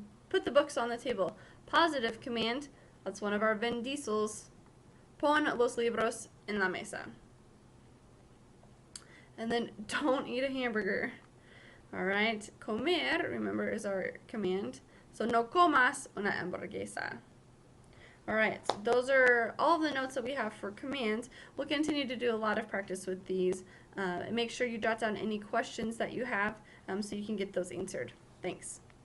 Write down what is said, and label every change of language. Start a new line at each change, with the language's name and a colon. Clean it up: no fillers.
English: Put the books on the table. Positive command, that's one of our vendisels.
Spanish: Pon los libros en la mesa.
English: And then don't eat a hamburger. All right, comer, remember, is our command.
Spanish: So no comas una hamburguesa.
English: All right, so those are all of the notes that we have for commands. We'll continue to do a lot of practice with these. Make sure you jot down any questions that you have so you can get those answered. Thanks.